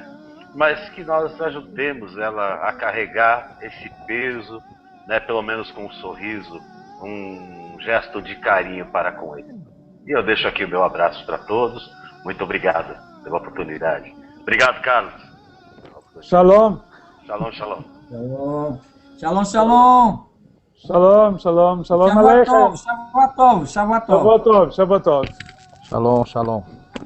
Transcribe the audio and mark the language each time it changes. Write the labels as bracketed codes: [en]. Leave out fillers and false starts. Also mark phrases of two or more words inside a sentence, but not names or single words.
[pt] Mas que nós ajudemos ela a carregar esse peso, né? Pelo menos com um sorriso, um gesto de carinho para com ele. E eu deixo aqui o meu abraço para todos. Muito obrigado pela oportunidade. Obrigado, Carlos. Shalom. [he] שלום שלום. שלום שלום. שלום שלום שלום Shavuot aleichem. טוב שבועות טוב שבועות טוב. שבועות טוב שבועות טוב. שלום שלום.